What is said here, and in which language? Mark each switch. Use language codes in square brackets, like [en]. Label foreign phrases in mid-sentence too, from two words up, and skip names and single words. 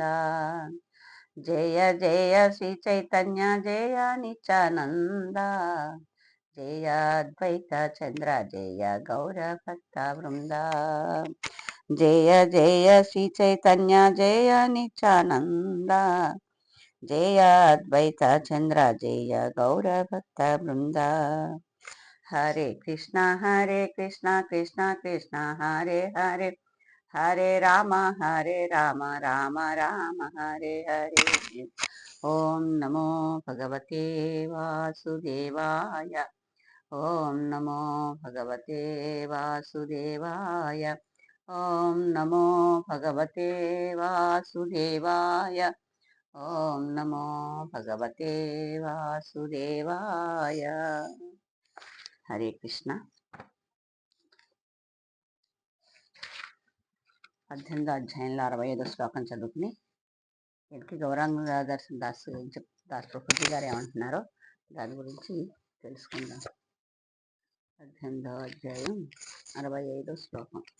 [sa] జయ జయ శ్రీ చైతన్య జయ నిత్యానంద జయ అద్వైత చంద్ర జయ గౌరభక్త బృంద. జయ జయ శ్రీ చైతన్య జయ నిత్యానంద జయ అద్వైత చంద్ర జయ గౌరభక్త బృంద. హరే కృష్ణ కృష్ణ కృష్ణ హరే హరే, హరే రామ రామ రామ హరే హరే. ఓం నమో భగవతే వాసుదేవాయ. ఓం నమో భగవతే వాసుదేవాయ. ఓం నమో భగవతే వాసుదేవాయ. ఓం నమో భగవతే వాసుదేవాయ. హరే కృష్ణ. [te] 18వ అధ్యాయంలో 65వ శ్లోకం చదువుకుని దీనికి గౌరాంగ దర్శన్ దాస్ ప్రభుజీ గారు ఏమంటున్నారో దాని గురించి తెలుసుకుందాం. 18వ అధ్యాయం 65వ శ్లోకం.